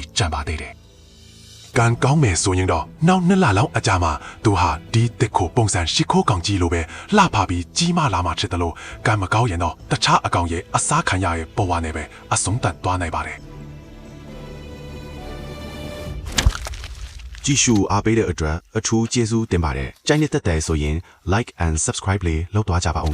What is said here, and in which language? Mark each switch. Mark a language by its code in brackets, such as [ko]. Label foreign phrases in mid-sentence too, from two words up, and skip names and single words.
[my] ကျန်ပါသေးတယ်။ကန်ကောင်းမယ်ဆိုရင်တော့နောက်2လလောက်အကြာမှာသူဟာဒီတစ်ခိုပုံစံရှိခိုးကောင်ကြီးလိုပဲလှပပြီးကြီးမားလာမှဖြစ်တယ်လို့ကံမကောင်းရင်တော့တခြားအကောင်ရဲ့အစားခံရရဲ့ဘဝနဲ့ပဲအဆုံးသတ်သွားနိုင်ပါတယ်ကြည့်ရှုအားပေးတဲ့အတွက်အထူးကျေးဇူးတင်ပါတယ်ကြိုက်နေတဲ့တဲ့ဆိုရင် [en] like and subscribe [my] လေးလုပ်သွားကြပါဦး